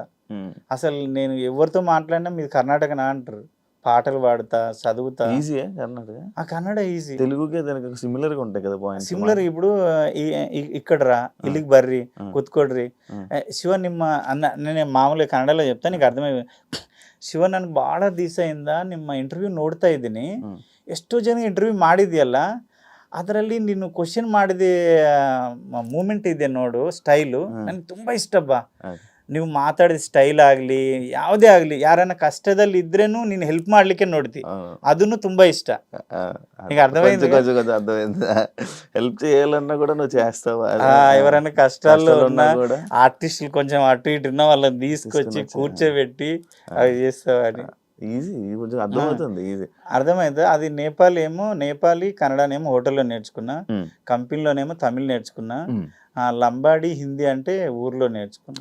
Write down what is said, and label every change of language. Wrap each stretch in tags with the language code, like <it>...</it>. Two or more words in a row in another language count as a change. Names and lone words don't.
<te>అసలు నేను ఎవరితో మాట్లాడినా మీరు కర్ణాటకనా అంటారు. పాటలు పాడుతా, చదువుతా. ఈజీయా కర్ణాటక? ఆ కన్నడ ఈజీ. తెలుగుకే దానికి సిమిలర్గా ఉంటాయి కదా పాయింట్. సిమిలర్ ఇప్పుడు ఇక్కడ రా,</te> <kn>ಇಲ್ಲಿಗೆ ಬರ್ರಿ, ಕೂತ್ಕೊಳ್ರಿ, ಶಿವ ನಿಮ್ಮ ಅಣ್ಣ.</kn> <te>నేను మామూలుగా ಕನ್ನಡలో చెప్తా నీకు ಅರ್ಥಮೈ.</te> <kn>ಶಿವ ನನಗೆ ಭಾಳ ದಿವಸ ಇಂದ ನಿಮ್ಮ ಇಂಟರ್ವ್ಯೂ ನೋಡ್ತಾ ಇದ್ದೀನಿ, ಎಷ್ಟೋ ಜನ ಇಂಟರ್ವ್ಯೂ ಮಾಡಿದ್ಯಲ್ಲ, ಅದರಲ್ಲಿ ನೀನು ಕ್ವಶನ್ ಮಾಡಿದ ಮೂಮೆಂಟ್ ಇದೆ ನೋಡು, ಸ್ಟೈಲು ನನಗೆ ತುಂಬ ಇಷ್ಟಪ್ಪ. ನೀವು ಮಾತಾಡಿದ ಸ್ಟೈಲ್ ಆಗಲಿ ಯಾವುದೇ ಆಗಲಿ ಯಾರನ್ನ ಕಷ್ಟದಲ್ಲಿ ಇದ್ರೇನು ನೀನು ಹೆಲ್ಪ್ ಮಾಡ್ಲಿಕ್ಕೆ ನೋಡ್ತಿ, ಅದನ್ನು ತುಂಬಾ ಇಷ್ಟ.</kn> <te>నీకు అర్థమైంది కొంచెం కొంచెం అర్థమైంది. హెల్ప్ చేయాలన్నా కూడా నువ్వు చేస్తావా? ఎవరైనా కష్టాల్లో ఉన్న కూడా ఆర్టిస్టులు కొంచెం అటు ఇటు ఉన్న వాళ్ళని తీసుకొచ్చి కూర్చోబెట్టి అవి చేస్తావు అని. ఈజీ, కొంచెం అర్థమవుతుంది, ఈజీ అర్థమైంది. అది నేపాలీ కన్నడనేమో హోటల్లో నేర్చుకున్నా, కంపెనీలోనేమో తమిళ్ నేర్చుకున్నా, లంబాడి హిందీ అంటే ఊర్లో నేర్చుకున్నా.</te>